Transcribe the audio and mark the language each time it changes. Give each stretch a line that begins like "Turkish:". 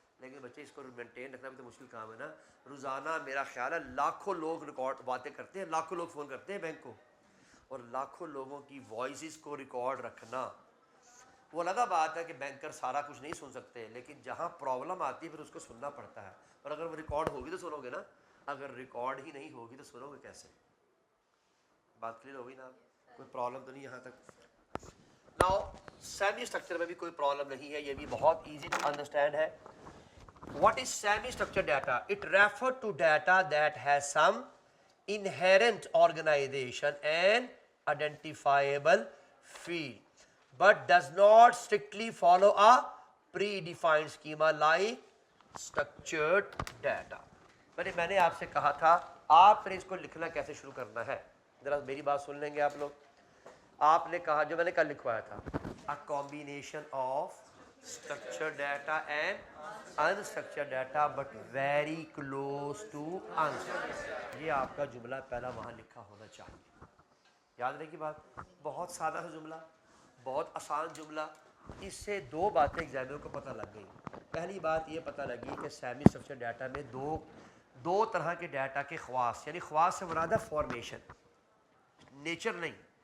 Hindi: लेकिन बच्चे इसको मेंटेन रखना भी तो मुश्किल काम है ना। रोज़ाना मेरा ख्याल है लाखों लोग रिकॉर्ड बातें करते हैं, लाखों लोग फ़ोन करते हैं बैंक को, और लाखों लोगों की वॉइस को रिकॉर्ड रखना, वो अलग बात है कि बैंकर सारा कुछ नहीं सुन सकते, लेकिन जहाँ प्रॉब्लम आती है फिर उसको सुनना पड़ता है। और अगर वो रिकॉर्ड होगी तो सुनोगे ना, अगर रिकॉर्ड ही नहीं होगी तो सुनोगे कैसे। बात क्लियर होगी ना, कोई प्रॉब्लम तो नहीं यहाँ तक। नाउ सेमी स्ट्रक्चर में भी कोई प्रॉब्लम नहीं है, ये भी बहुत ईजी टू अंडरस्टैंड है।
English: What is semi-structured data? It refers to data that has some inherent organization and identifiable field, but does not strictly follow a predefined schema like structured data.
Hindi: मैंने आपसे कहा था आपने इसको लिखना कैसे शुरू करना है, जरा मेरी बात सुन लेंगे आप लोग। आपने कहा, जो मैंने कल लिखवाया था,
English: a combination of structured data and unstructured data but very close to unstructured।
Hindi: ये आपका जुमला पहला वहाँ लिखा होना चाहिए, याद रहे की बात, बहुत सादा सा जुमला, बहुत आसान जुमला। इससे दो बातें एग्जामिनर को पता लग गई। पहली बात ये पता लगी कि सेमी स्ट्रक्चर्ड डाटा में दो तरह के डाटा के ख्वास, यानी ख्वास से मुराद है फॉर्मेशन, नेचर नहीं।